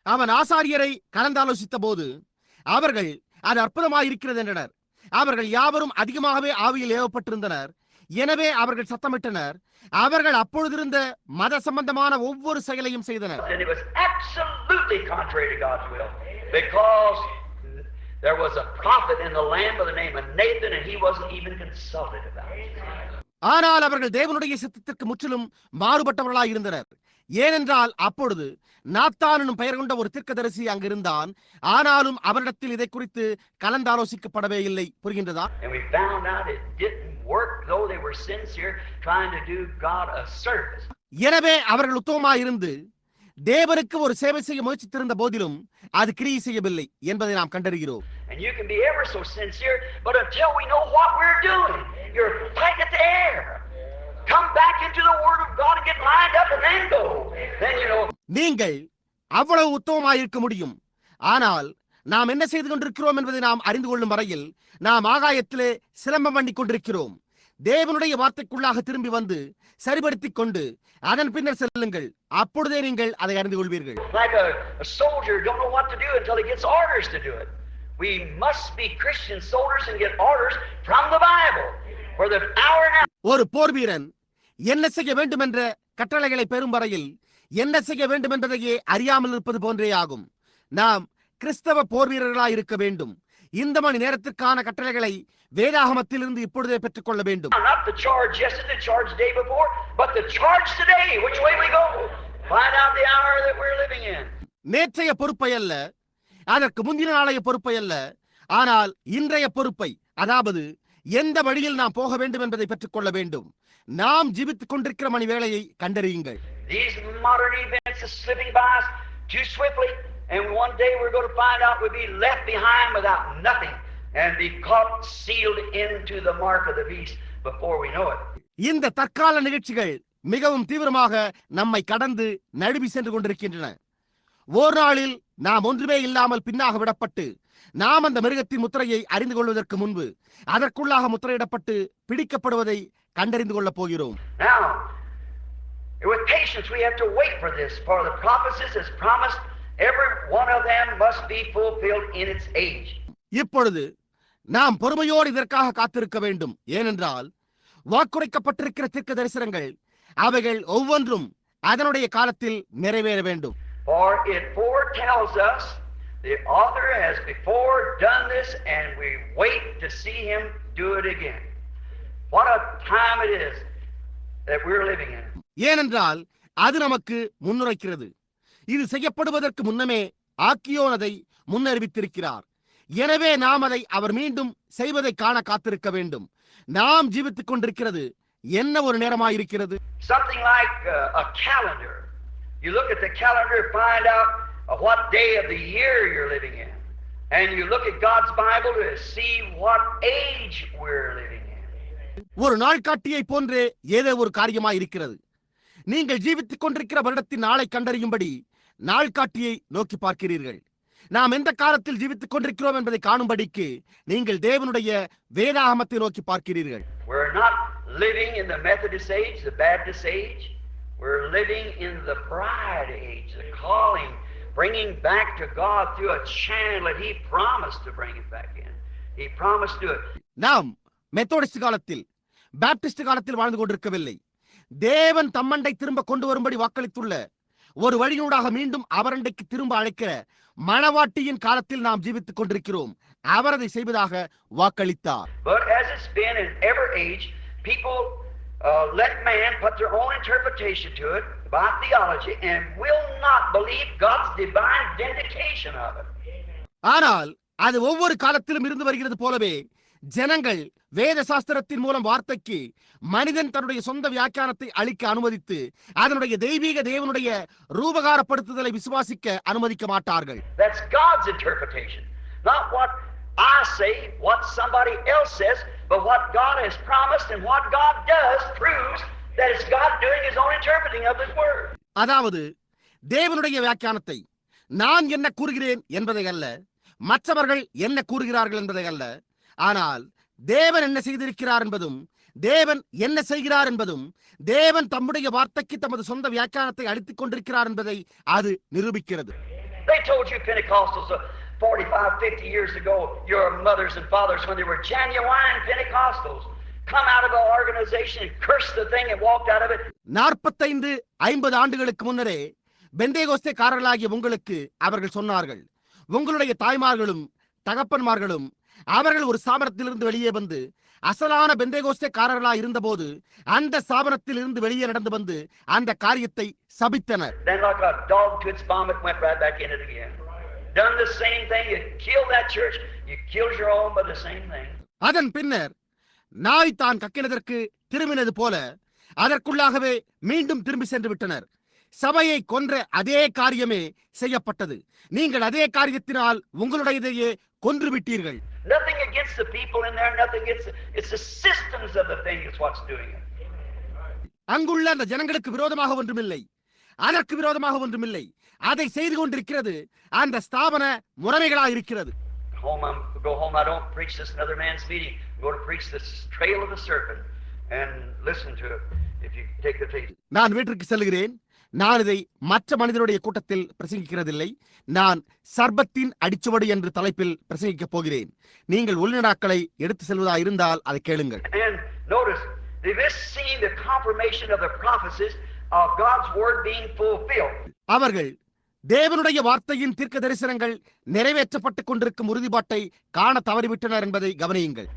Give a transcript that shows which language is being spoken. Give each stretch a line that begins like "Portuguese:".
Tamil: அவன் ஆசாரியரை கலந்தாலோசித்த போது அவர்கள் அது அற்புதமாக இருக்கிறது என்றனர். அவர்கள் யாவரும் அதிகமாகவே ஆவியில் ஏவப்பட்டிருந்தனர். எனவே அவர்கள் சத்தமிட்டனர். அவர்கள் அப்பொழுதிருந்த மத சம்பந்தமான ஒவ்வொரு செயலையும் செய்தனர்.
English: And it was absolutely contrary to God's will, because there was a prophet in the land by the name of Nathan, and he wasn't even consulted about it.
Tamil: ஆனால் அவர்கள் தேவனுடைய சித்தத்திற்கு முற்றிலும் மாறுபட்டவர்களாய் இருந்தனர். ஏனென்றால் அப்பொழுது நாத்தான் எனும் பெயர் கொண்ட ஒரு தீர்க்கதரிசி அங்கிருந்தான். ஆனாலும் அவரிடத்தில் இதை குறித்து கலந்தாலோசிக்கப்படவே இல்லை. புரிகின்றதா?
English: And we found out it didn't work, though they were sincere, trying to do God a service.
Tamil: எனவே அவர்கள் உத்தமமாயிருந்து தேவனுக்கு ஒரு சேவை செய்ய முயற்சித்திருந்த போதிலும் அது கிரியை செய்யவில்லை என்பதை நாம் கண்டறிகிறோம்.
English: And you can be ever so sincere, but until we know what we're doing, you're fighting at the air. Come back into the Word of God and get lined up and then go. Then you know.
Tamil: நீங்கள் அவ்வளவு உத்தமமாயிருக்க முடியும். ஆனால் நாம் என்ன செய்து கொண்டிருக்கிறோம் என்பதை நாம் அறிந்து கொள்ளும் வரையில் நாம் ஆகாயத்திலே சிலம்பம் பண்ணி கொண்டிருக்கிறோம். தேவனுடைய வார்த்தைக்குள்ளாக திரும்பி வந்து சரிபடுத்திக் கொண்டு அதன் பின்னர் செல்லுங்கள். அப்பொழுதே நீங்கள் அதை அறிந்து கொள்வீர்கள்.
English: Like a soldier don't know what to do until he gets orders to do it. We must be Christian soldiers and get orders from the Bible. For the hour now.
Tamil: ஒரு போர் வீரன் என்ன செய்ய வேண்டும் என்ற கட்டளைகளை பெறும் வரையில் என்ன செய்ய வேண்டும் என்பதையே அறியாமல் இருப்பது போன்றே ஆகும். நாம் கிறிஸ்தவ போர் வீரர்களாய் இருக்க வேண்டும். இந்த மணி நேரத்திற்கான கட்டளைகளை வேதாகமத்திலிருந்து இப்பொழுதே பெற்றுக் கொள்ள வேண்டும்.
English: Not the charge yesterday, the charge the day before, but the charge today. Which way we go? Find out the hour that we're living in.
Tamil: நேற்றைய பொறுப்பை அல்ல, அதற்கு முந்தின நாளைய பொறுப்பை அல்ல, ஆனால் இன்றைய பொறுப்பை, அதாவது எந்த வழியில் நாம் போக வேண்டும் என்பதை பெற்றுக் கொள்ள வேண்டும். நாம் ஜீவித்துக் கொண்டிருக்கிற மணி வேளையை கண்டறியுங்கள்.
English: These modern events are slipping by us too swiftly, and one day we're going to find out we'll be left behind without nothing and be caught sealed into the mark of the beast before we know it.
Tamil: இந்த தற்கால நிகழ்ச்சிகள் மிகவும் தீவிரமாக நம்மை கடந்து நழுவி சென்று கொண்டிருக்கின்றன. ஒரு நாளில் நாம் ஒன்றுமே இல்லாமல் பின்னாக விடப்பட்டு நாம் அந்த மிருகத்தின் முத்திரையை அறிந்து கொள்வதற்கு முன்பு அதற்குள்ளாக முத்திரையிடப்பட்டு பிடிக்கப்படுவதை கண்டறிந்து கொள்ளப் போகிறோம்.
English: Now, with patience we have to wait for this, for the prophecies as promised, every one of them must be fulfilled in its age.
Tamil: இப்பொழுது நாம் பொறுமையோடு இதற்காக காத்திருக்க வேண்டும். ஏனென்றால் வாக்குரைக்கப்பட்டிருக்கிற தீர்க்க தரிசனங்கள் அவைகள் ஒவ்வொன்றும் அதனுடைய காலத்தில் நிறைவேற வேண்டும்.
English: For it foretells us the author has before done this, and we wait to see him do it again. What a time it is that we're living in.
Tamil: ஏனென்றால் அது நமக்கு முன்னுரைக்கிறது. இது செய்யப்படுவதற்கு முன்னமே ஆக்கியோன் அதை முன்னறிவித்திருக்கிறார். எனவே நாம் அதை அவர் மீண்டும் செய்வதை காண காத்திருக்க வேண்டும். நாம் ஜீவித்துக் கொண்டிருக்கிறது என்ன ஒரு நேரமாயிருக்கிறது.
English: Something like a calendar. You look at the calendar and find out what day of the year you're living in, and you look at God's Bible to see what age we're living in.
Tamil: ஒரு நாள்காட்டியை போன்றே ஏதோ ஒரு காரியமாயிருக்கிறது. நீங்கள் ஜீவித்துக் கொண்டிருக்கிற வருடத்தின் நாளை கண்டறியும்படி நாள்காட்டியை நோக்கி பார்க்கிறீர்கள். நாம் எந்த காலத்தில் ஜீவித்துக் கொண்டிருக்கிறோம் என்பதை காணும்படிக்கு நீங்கள் தேவனுடைய வேதாகமத்தை நோக்கி பார்க்கிறீர்கள்.
English: We're not living in the Methodist age, the Baptist age. We're living in the bride age, the calling, bringing back to God through a channel that He promised to bring it back in. He promised to it.
Tamil: நாம் Methodist காலத்தில், Baptist காலத்தில் வாழ்ந்து கொண்டிருக்கவில்லை. தேவன் தம்மண்டை திரும்ப கொண்டு வரும்படி வாக்களித்துள்ள ஒரு வழியூடாக மீண்டும் அவரண்டைக்கு திரும்ப அழைக்கிற மணவாட்டியின் காலத்தில் நாம் ஜீவித்துக் கொண்டிருக்கிறோம். அவர் அதை செய்வதாக வாக்களித்தார்.
English: But as it's been in every age, people let man put their own interpretation to it by theology and will not believe God's divine vindication of it.
Tamil: ஆனால் அது ஒவ்வொரு காலத்திலும் இருந்து வருகிறது போலவே ஜனங்கள் வேத சாஸ்திரத்தின் மூலம் வார்த்தைக்கு மனிதன் தன்னுடைய சொந்த வியாக்கியானத்தை அளிக்க அனுமதித்து அதனுடைய தெய்வீக தேவனுடைய ரூபகாரப்படுத்துதலை விசுவாசிக்க அனுமதிக்க மாட்டார்கள்.
English: That's God's interpretation, not what I say, what somebody else says, but what God has promised, and what God does proves that it's God doing His own interpreting of His word.
Tamil: அதாவது தேவனுடைய வியாக்கியானத்தை நான் என்ன கூறுகிறேன் என்பதை அல்ல, மற்றவர்கள் என்ன கூறுகிறார்கள் என்பதை அல்ல, ஆனால் தேவன் என்ன செய்திருக்கிறார் என்பதும் தேவன் என்ன செய்கிறார் என்பதும் தேவன் தம்முடைய வார்த்தைக்கு தமது சொந்த வியாக்கியானத்தை அளித்துக் கொண்டிருக்கிறார் என்பதை அது நிரூபிக்கிறது.
English: They told you Pentecostals 45, 50 years ago, your mothers and fathers, when they were genuine Pentecostals, come out of an organization and cursed the thing and walked out of it.
Tamil: 45-50 ஆண்டுகளுக்கு முன்னரே பெந்தேகோஸ்தேக்காரர்களாகிய உங்களுக்கு அவர்கள் சொன்னார்கள், உங்களுடைய தாய்மார்களும் தகப்பன்மார்களும் அவர்கள் ஒரு ஸ்தாபனத்திலிருந்து வெளியே வந்து அசலான பெந்தேகோஸ்தேக்காரர்களாய் இருந்தபோது அந்த ஸ்தாபனத்தில் இருந்து வெளியே நடந்து வந்து அந்த காரியத்தை சபித்தனர்.
English: Then like a dog to its vomit went right back in it again. Done the same thing. You killed that church. You killed your own by the same thing.
Tamil: அதன் பின்னர் நாய் தான் கக்கினதற்கு திரும்பினது போல அதற்குள்ளாகவே மீண்டும் திரும்பி சென்று விட்டனர். சபையை கொன்ற அதே காரியமே செய்யப்பட்டது. நீங்கள் அதே காரியத்தினால் உங்களுடையதையே கொன்று விட்டீர்கள்.
English: Nothing against the people in there, nothing against it's the systems of the thing is what's doing it.
Tamil: அங்குள்ள அந்த ஜனங்களுக்கு விரோதமாக ஒன்றுமில்லை, அதற்கு விரோதமாக ஒன்றுமில்லை. அதை செய்து கொண்டிருக்கிறது அந்த ஸ்தாபன முறைமைகளாக இருக்கிறது.
English: Go home. I don't preach this in other man's meeting. I'm going to preach this trail of the serpent and listen to it if you take the faith.
Tamil: நான் வீட்டிற்கு செல்கிறேன். நான் இதை மற்ற மனிதருடைய கூட்டத்தில் பிரசங்கிக்கிறதில்லை. நான் சர்பத்தின் அடிச்சுவடு என்று தலைப்பில் பிரசங்கிக்கப் போகிறேன். நீங்கள் உள்நடாக்களை எடுத்து செல்வதா இருந்தால் அதை கேளுங்கள்.
English: And notice, this seen the confirmation of the prophecies of God's word being fulfilled.
Tamil: அவர்கள் தேவனுடைய வார்த்தையின் தீர்க்க தரிசனங்கள் நிறைவேற்றப்பட்டுக் கொண்டிருக்கும் உறுதிப்பாட்டை காண தவறிவிட்டனர் என்பதை கவனியுங்கள்.